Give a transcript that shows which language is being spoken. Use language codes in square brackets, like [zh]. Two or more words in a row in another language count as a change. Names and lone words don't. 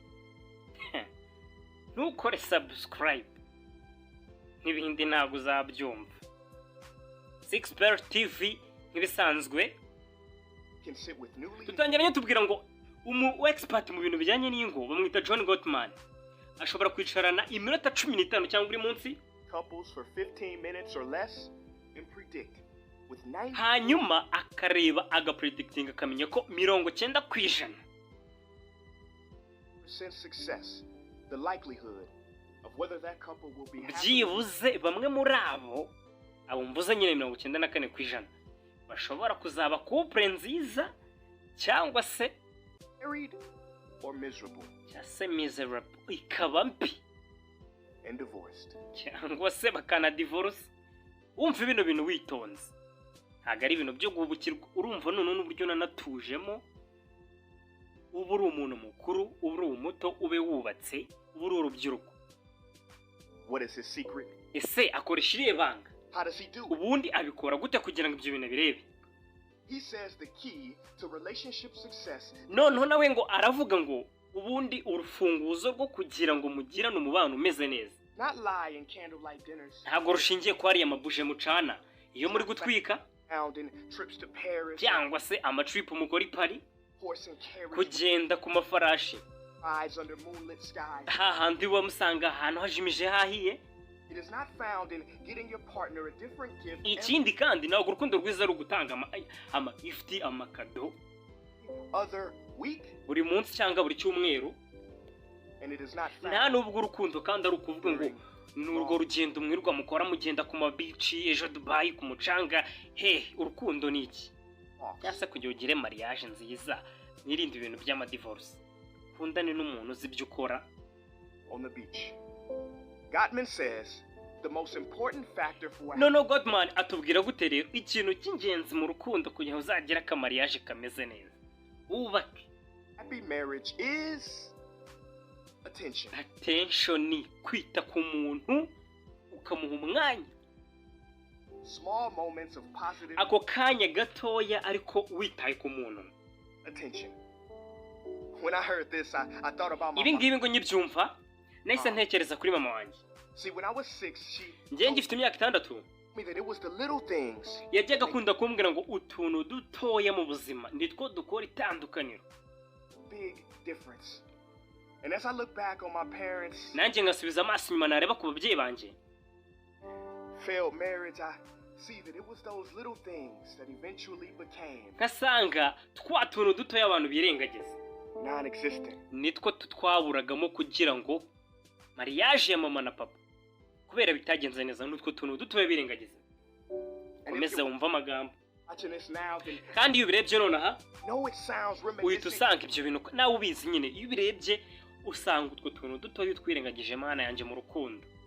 [rw] ntukore subscribe n'ibindi ntabwo uzabyumva Sixpert TV nk'ibisanzwe tutangiranye tubwira ngo umu expert mu bintu bijyanye n'ingo bamwita John Gottman ashobora kwicarana iminota 15 cyangwa buri munsi [en] couples for 15 minutes or less and predict with 90 [rw] hanyuma akareba agapredicting akamenya ko 90% [en] success the likelihood of whether that couple will be happy [rw] byibuze bamwe muri abo mvuze nyine 94% bashobora kuzaba couple nziza cyangwa se [en] married or miserable [rw] cyase miserable ikaba mbi [en] and divorced [rw] cyangwa se bakana divorce umva ibintu bintu witonze ntago ari ibintu byo gubukirwa urumva none n'uburyo nanatujemo ubu uri umuntu mukuru ubu uri umuto ube wubatse ubu uri urubyiruko [en] what is his secret [rw] ese akoresha iriye banga [en] how does he do [rw] ubundi abikora gute kugira ngo ibyo bintu birebe [en] he says the key to relationship success [rw] noneho nawe ngo aravuga ngo ubundi urufunguzo rwo kugira ngo mugirane umubano umeze neza [en] not lie and candlelight dinners [rw] ntabwo rushingiye ko hari amabuje mucana iyo muri gutwika [en] trips to Paris [rw] cyangwa se amatrip mukora Paris [en] horse and carriage [rw] kugenda ku mafarashi [en] rides under moonlit skies [rw] hahandi wamusanga ahantu hajimije hahiye [en] it is not found in getting your partner a different gift [rw] ikindi kandi ntabwo urukundo rwiza ari ugutanga ama gift amakado [en] other week [rw] buri munsi cyangwa buri cyumweru [en] and it is not found [rw] nta nubwo urukundo kandi ari ukuvuga ngo n'urwo rugendo mwirwa mukora mugenda ku mabici ejo Dubai ku mucanga urukundo niki yase kugira ugire mariage nziza nirinde ibintu by'amadivorce kundane n'umuntu uzi ibyo ukora [en] on the beach Gottman says the most important factor for [rw] no Gottman atubwira gute rero ikintu cy'ingenzi mu rukundo kugira uzagira akamariage kameze neza ubake [en] happy marriage is [rw] attention kwita ku muntu ukamuha umwanya [en] small moments of positive [rw] ako kanya gatoya ariko witaye ku muntu [en] attention when I heard this I thought about my [rw] ibi ngibi ngo nyibyumva nahise ntekereza kuri mama wanjye [en] see when I was 6 she [rw] ngiye ngifite imyaka 6 [en] me that it was the little things [rw] yajyaga akunda kumbwira ngo utuntu dutoya mu buzima nitwo dukora itandukaniro [en] big difference and as I look back on my parents [rw] nanjye ngasubiza amaso inyuma nareba ku babyeyi banje [en] failed marriage I see that it was those little things that eventually became [rw] kasanga twa tuntu dutoya abantu birengagiza [en] non-existent [rw] nitwo twaburagamo kugira ngo mariage ya mama na papa kubera bitagenze neza n'utwo tuntu dutoya birengagiza komeza wumva amagambo kandi iyo ubirebye nonaha uhita usanga ibyo bintu nawe ubizi nyine iyo ubirebye usanga utwo tuntu dutoya twirengagije mana yanjye mu rukundo